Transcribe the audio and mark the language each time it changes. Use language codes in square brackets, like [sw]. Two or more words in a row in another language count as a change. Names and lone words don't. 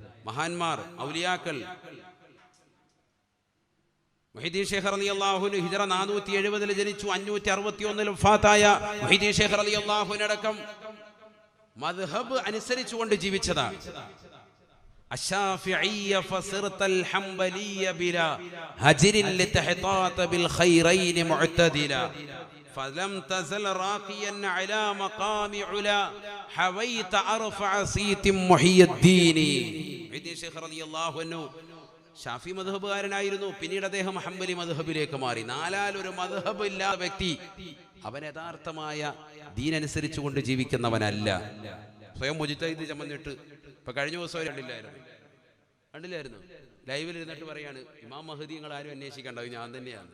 [ml] മഹാന്മാർ, ഔലിയാക്കൾ. മുഹീദ്ദീൻ ശൈഖ് [ar] رضي الله عنه [ml] ഹിജ്റ 470 ജനിച്ചു, 561 വഫാത്തായ മുഹീദ്ദീൻ ശൈഖ് [ar] رضي الله عنه [ml] അടക്കം മദ്ഹബ് അനുസരിച്ചുകൊണ്ട് ജീവിച്ചതാണ്. [ar] الشافعية فصرت الحنبلية بلا هجر لتحطات بالخيرين معتدلا فلم تزل راقيا على مقام علا حويت أرفع صيت محي الدين. [ml] മുഹീദ്ദീൻ ശൈഖ് [ar] رضي الله عنه [ml] ഷാഫി മദ്ഹബുകാരനായിരുന്നു. പിന്നീട് അദ്ദേഹം ഹംബലി മദ്ഹബിലേക്ക് മാറി. നാലാലൊരു മദ്ഹബ് ഇല്ലാത്ത വ്യക്തി അവൻ യഥാർത്ഥമായ ദീൻ അനുസരിച്ചുകൊണ്ട് ജീവിക്കുന്നവനല്ല. സ്വയം മുജ്തഹിദ് ചമന്നിട്ട് ഇപ്പൊ കഴിഞ്ഞ ദിവസം കണ്ടില്ലായിരുന്നു ലൈവിൽ ഇരുന്നിട്ട് പറയാണ്, ഇമാം മഹദി നിങ്ങൾ ആരും അന്വേഷിക്കണ്ട, ഞാൻ തന്നെയാണ്.